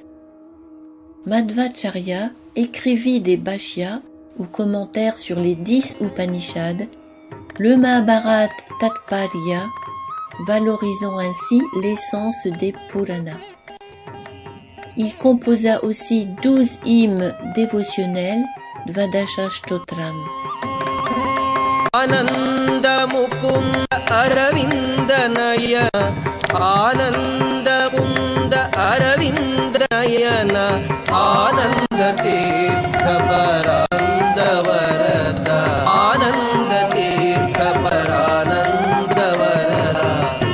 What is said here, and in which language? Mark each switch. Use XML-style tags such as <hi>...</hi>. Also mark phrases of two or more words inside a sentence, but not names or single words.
<fr>Madhvacharya écrivit des bhashyas ou commentaires sur les 10 Upanishads, le Mahabharata Tatparya, valorisant ainsi l'essence des Puranas. Il composa aussi 12 hymnes dévotionnels, Dvadasha Stotram.</fr> <sa>Ananda Mukunda Aravindanaya Ananda Kunda Aravindayana Ananda Tirtha Paranda Varada Ananda Tirtha Parananda Varada</sa>